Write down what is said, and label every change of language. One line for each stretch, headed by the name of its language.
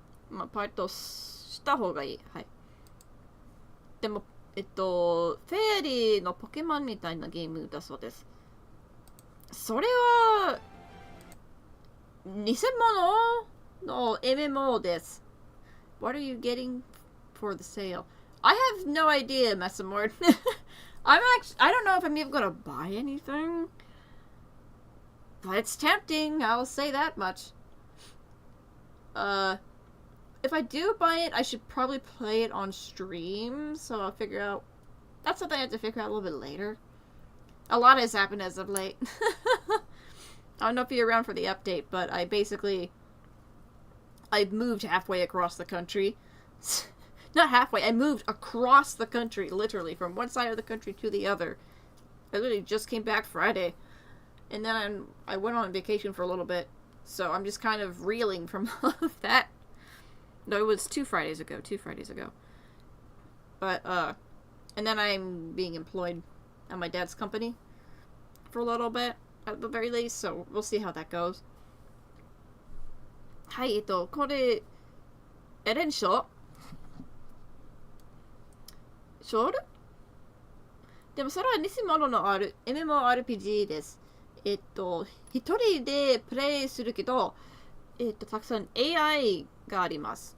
Japanese: まあ、パイレットした方がいい。はい。でも、フェアリーのポケモンみたいなゲームだそうです。それは、偽物の MMO です。
English: What are you getting for the sale? I have no idea, Messamord. I don't know if I'm even gonna buy anything. But it's tempting, I'll say that much. If I do buy it, I should probably play it on stream, so I'll figure out... That's something I have to figure out a little bit later. A lot has happened as of late. I don't know if you're around for the update, but I moved halfway across the country. Not halfway, I moved across the country, literally, from one side of the country to the other. I literally just came back Friday. And then I went on vacation for a little bit. So I'm just kind of reeling from all of that. No, it was 2 Fridays ago. But, and then I'm being employed at my dad's company for a little bit, at the very least, so we'll see how that goes.
Japanese: はい、これ、エレンショショールでもそれは偽物のMMORPG です。一人でプレイするけど、たくさん AI があります。